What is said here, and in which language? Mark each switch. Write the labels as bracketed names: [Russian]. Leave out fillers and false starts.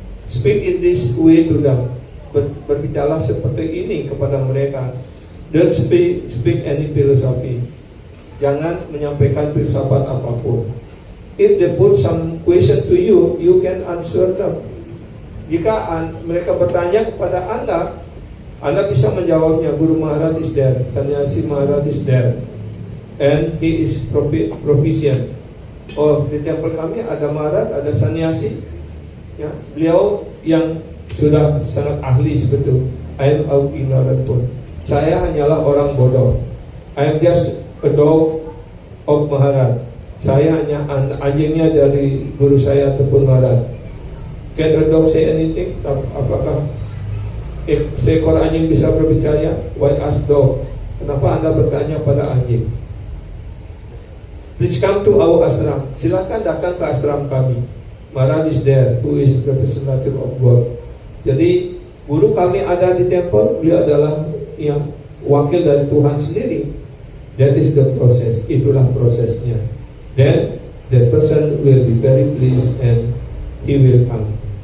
[English] Speak in this way to them. [Indonesian] Berbicara seperti ini kepada mereka. [English] Don't speak any philosophy. [Indonesian] Jangan menyampaikan filsafat apapun. [English] If they put some question to you, you can answer them. [Indonesian] Jika mereka bertanya kepada Anda bisa menjawabnya. [English] Guru Maharaj is there, Sannyasi Maharaj is there, and he is proficient. [Indonesian] Oh, di temple kami ada Maharaj, ada Sannyasi ya, beliau yang sudah sangat ahli sebetulnya. [English] I am ignorant pun. [Indonesian] Saya hanyalah orang bodoh. [English] I am just a dog of Maharaj. [Indonesian] Saya hanya anjingnya dari guru saya ataupun Maharaj. [English] Can a dog say anything? [Indonesian] Apakah seekor anjing bisa berbicara? [English] Why ask dog? [Indonesian] Kenapa Anda bertanya pada anjing? [English] Please come to our ashram. [Indonesian] Silakan datang ke ashram kami. [English] Maharaj is there, who is representative of God. [Indonesian] Jadi guru kami ada di temple, beliau adalah yang wakil dari Tuhan sendiri. [English] That is the process. [Indonesian] Itulah prosesnya. [English] Then that person will be very pleased and he will come.